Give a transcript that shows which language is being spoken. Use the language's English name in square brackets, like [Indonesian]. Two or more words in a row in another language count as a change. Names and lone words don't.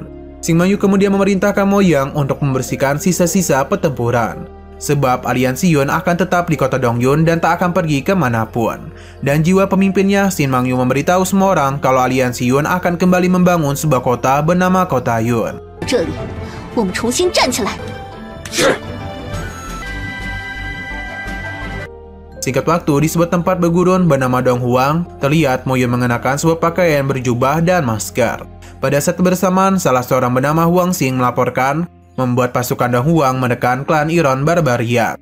[Indonesian] Shin Mangyu kemudian memerintahkan Mo Yang untuk membersihkan sisa-sisa pertempuran, sebab aliansi Yun akan tetap di kota Dongyun dan tak akan pergi kemanapun. Dan jiwa pemimpinnya, Shin Mangyu memberitahu semua orang kalau aliansi Yun akan kembali membangun sebuah kota bernama Kota Yun. [Chinese] 这里，我们重新站起来。是。 [Indonesian] Singkat waktu, di sebuah tempat bergurun bernama Dong Huang, terlihat Mo Yun mengenakan sebuah pakaian berjubah dan masker. Pada saat bersamaan, salah seorang bernama Huang Xing melaporkan membuat pasukan Dong Huang menekan klan Iron Barbarian.